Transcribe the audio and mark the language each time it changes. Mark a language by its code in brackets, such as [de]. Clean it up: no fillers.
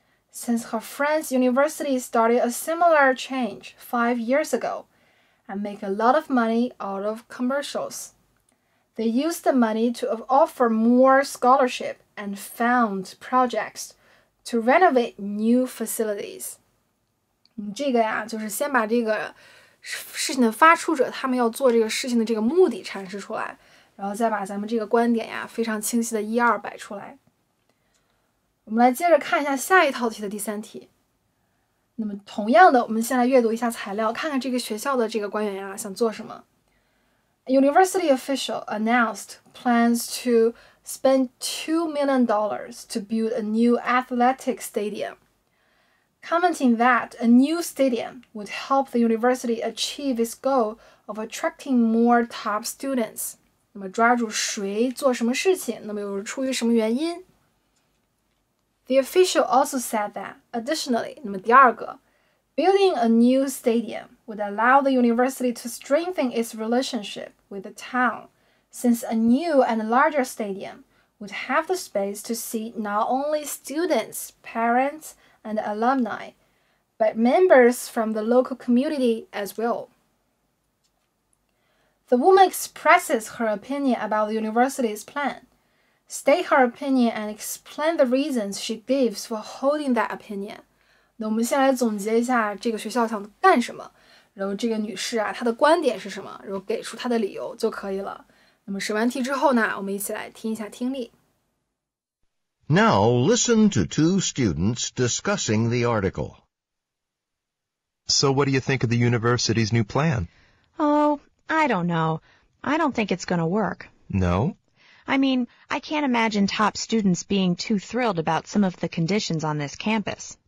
[en] Since her friend's university started a similar change 5 years ago and make a lot of money out of commercials. They use the money to offer more scholarship and fund projects to renovate new facilities. [zh] 这个呀，就是先把这个事情的发出者他们要做这个事情的这个目的阐释出来，然后再把咱们这个观点呀非常清晰的1、2摆出来。我们来接着看一下下一套题的第3题。那么同样的，我们先来阅读一下材料，看看这个学校的这个官员呀想做什么。 [en] A university official announced plans to spend $2 million to build a new athletic stadium, commenting that a new stadium would help the university achieve its goal of attracting more top students. [zh] 那么抓住谁做什么事情，那么又是出于什么原因？ [en] The official also said that, additionally, [zh] 那么第二个 [en] building a new stadium would allow the university to strengthen its relationship with the town, since a new and larger stadium would have the space to seat not only students, parents, and alumni, but members from the local community as well. The woman expresses her opinion about the university's plan, state her opinion and explain the reasons she gives for holding that opinion. [zh] 那我们先来总结一下这个学校想干什么，然后这个女士啊，她的观点是什么，然后给出她的理由就可以了。那么审完题之后呢，我们一起来听一下听力。 [en] Now listen to two students discussing the article. So what do you think of the university's new plan? Oh, I don't know. I don't think it's going to work. No? I mean, I can't imagine top students being too thrilled about some of the conditions on this campus.